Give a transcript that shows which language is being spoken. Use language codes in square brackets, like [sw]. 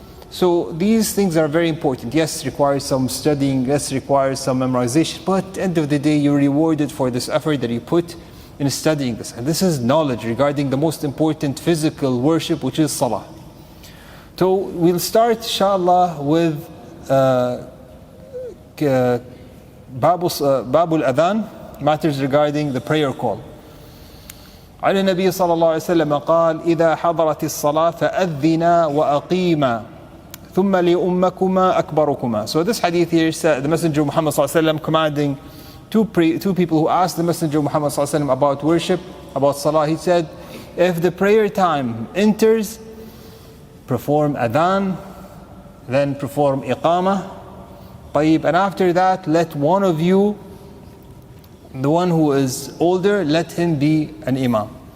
[en] So these things are very important. Yes, it requires some studying, yes, it requires some memorization, but at the end of the day, you're rewarded for this effort that you put in studying this. And this is knowledge regarding the most important physical worship, which is salah. So we'll start, inshallah, with Babul Adhan, matters regarding the prayer call. [ar] على النبي صلى الله عليه وسلم قال إذا حضرت الصلاة فأذنا وأقيما ثم لأمكما أكبركما. [en] So this hadith here said the Messenger Muhammad [ar] صلى الله عليه وسلم [en] commanding two people who asked the Messenger Muhammad صلى الله عليه وسلم about worship, about salah. He said, if the prayer time enters, perform adhan, then perform iqamah, and after that let one of you, the one who is older, let him be an imam.